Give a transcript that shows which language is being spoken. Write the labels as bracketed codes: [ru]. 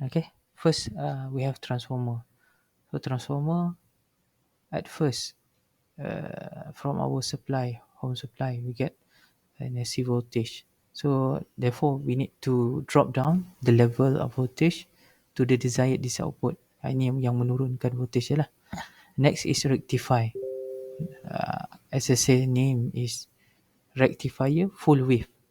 [en] Okay, first we have transformer. So transformer, at first, from our home supply, we get an AC voltage. So therefore we need to drop down the level of voltage to the desired DC output. [ms] Ini yang menurunkan voltage lah. [en] Next is rectify. As I say, name is rectifier full wave.